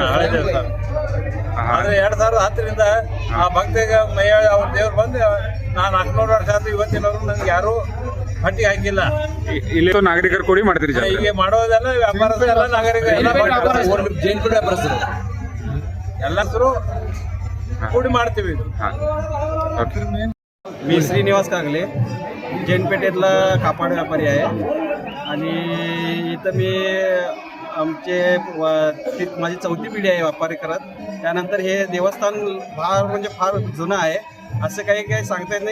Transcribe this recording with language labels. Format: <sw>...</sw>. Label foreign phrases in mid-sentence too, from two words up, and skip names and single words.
<kn>ಆದ್ರೆ 2010ರಿಂದ ಆ ಭಕ್ತಿಗೆ ಅವ್ರ ದೇವ್ರು ಬಂದು ನಾನು 400 ವರ್ಷ ಆದ್ರೂ ಇವತ್ತಿನವರು ನನ್ಗೆ ಯಾರು ಹಟ್ಟಿಗೆ ಹಾಕಿಲ್ಲ. ಇಲ್ಲಿ ನಾಗರಿಕರು ಕೂಡಿ ಮಾಡ್ತೀರಿ ಈಗ ಮಾಡೋದೆಲ್ಲ ವ್ಯಾಪಾರಸ್ಥರೆಲ್ಲ ನಾಗರಿಕರು ಎಲ್ಲರೂ ಕೂಡಿ ಮಾಡ್ತೀವಿ.</kn> <mr>मी श्रीनिवास कागले, जैनपेठेतला कापड व्यापारी आहे. आणि इथं मी माझी 4थी पिढी आहे व्यापारी करत. त्यानंतर हे देवस्थान फार जुनं आहे, असं काही सांगता येत नाही.</mr>